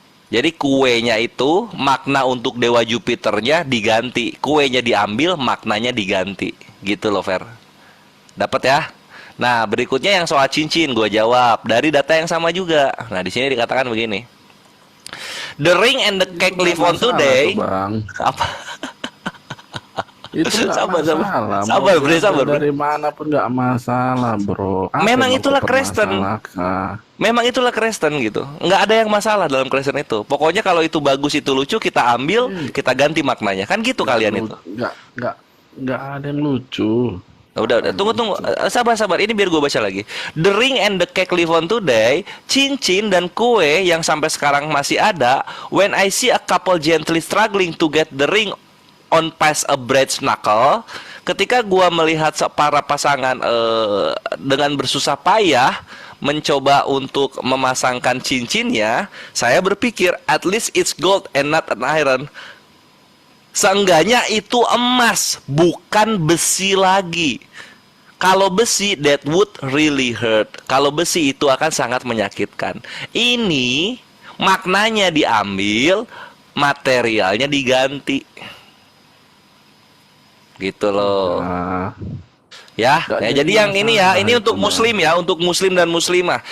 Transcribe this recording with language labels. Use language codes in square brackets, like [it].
[id] Jadi kuenya itu, makna untuk dewa Jupiternya diganti, kuenya diambil, maknanya diganti, gitu loh Fer. Dapat ya? Nah berikutnya yang soal cincin, gue jawab dari data yang sama juga. Nah di sini dikatakan begini. [en] The ring and the cake live on today. [id] Apa? Itu sabar. Dari mana pun nggak masalah bro. Memang itulah Kristen. Memang itulah Kristen gitu. Nggak ada yang masalah dalam Kristen itu. Pokoknya kalau itu bagus, itu lucu, kita ambil, kita ganti maknanya. Kan gitu kalian itu. Nggak ada yang lucu. Udah. Tunggu. Sabar. Ini biar gue baca lagi. [en] The ring and the cake live on today. [id] Cincin dan kue yang sampai sekarang masih ada. [en] When I see a couple gently struggling to get the ring on past a bride's knuckle, [id] ketika gua melihat para pasangan dengan bersusah payah mencoba untuk memasangkan cincinnya, saya berpikir [en] at least it's gold and not an iron. [id] Seenggaknya itu emas, bukan besi lagi. Kalau besi, [en] that would really hurt. [id] Kalau besi itu akan sangat menyakitkan. Ini maknanya diambil, materialnya diganti. Gitu loh. Ya, jadi yang ini ya, ini untuk muslim ya, untuk muslim dan muslimah.